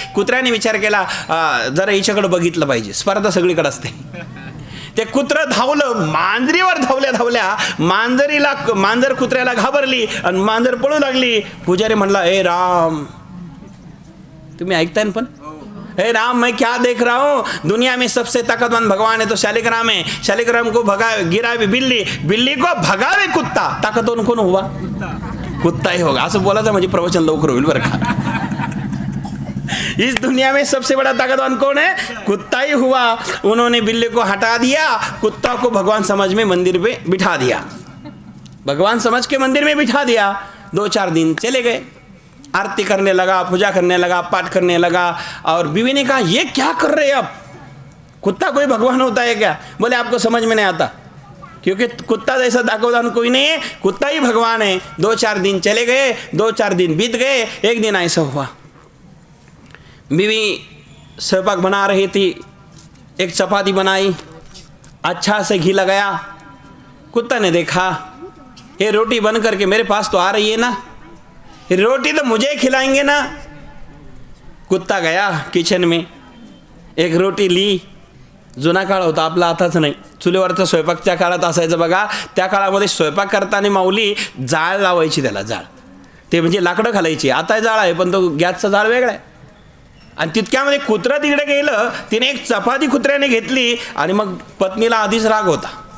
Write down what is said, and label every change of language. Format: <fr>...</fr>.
<mr>कुत्र्याने विचार केला, जरा हिच्याकडे बघितलं पाहिजे. स्पर्धा सगळीकडे असते. ते कुत्र धावलं, मांजरीवर धावल्या मांजर कुत्र्याला घाबरली आणि मांजर पळू लागली. पुजारी म्हणला, ए राम, तुम्ही ऐकताय ना?</mr> <hi>पण हे राम, मैं क्या देख रहा हूँ? दुनिया में सबसे ताकतवान भगवान है तो शालिग्राम है. शालिग्राम को गिरावे बिल्ली, बिल्ली को भगावे कुत्ता, ताकतवान कौन हुआ? कुत्ता ही होगा.</hi> <mr>असं बोलायचं म्हणजे प्रवचन लवकर होईल बरं का.</mr> <hi>इस दुनिया में सबसे बड़ा ताकतवान कौन है? कुत्ता ही हुआ. उन्होंने बिल्ली को हटा दिया, कुत्ता को भगवान समझ में मंदिर में बिठा दिया. भगवान समझ के मंदिर में बिठा दिया. 2-4 दिन चले गए. आरती करने लगा, पूजा करने लगा, पाठ करने लगा. और बीवी ने कहा, ये क्या कर रहे हैं आप? कुत्ता कोई भगवान होता है क्या? बोले, आपको समझ में नहीं आता, क्योंकि कुत्ता जैसा ताकतवान कोई नहीं है, कुत्ता ही भगवान है. 2-4 दिन चले गए, 2-4 दिन बीत गए. एक दिन ऐसा हुआ, बीवी स्वयंपाक बना रही थी. एक चपाती बनाई, अच्छा से घी लगाया. कुत्ता ने देखा, ये रोटी बन करके मेरे पास तो आ रही है ना, रोटी तो मुझे खिलाएंगे ना. कुत्ता गया किचन में, एक रोटी ली.</hi> <mr>जुना काळ होता आपला, आताच नाही. चुलीवरचा स्वयंपाक त्या काळात असायचं बघा. त्या काळामध्ये स्वयंपाक करताना माऊली जाळ लावायची, त्याला जाळ, ते म्हणजे लाकडं घालायची. आता जाळ आहे पण तो गॅसचा जाळ वेगळा आहे. आणि तितक्यामध्ये कुत्रं तिकडे गेलं. तिने एक चपाती कुत्र्याने घेतली आणि मग पत्नीला आधीच राग होता.</mr>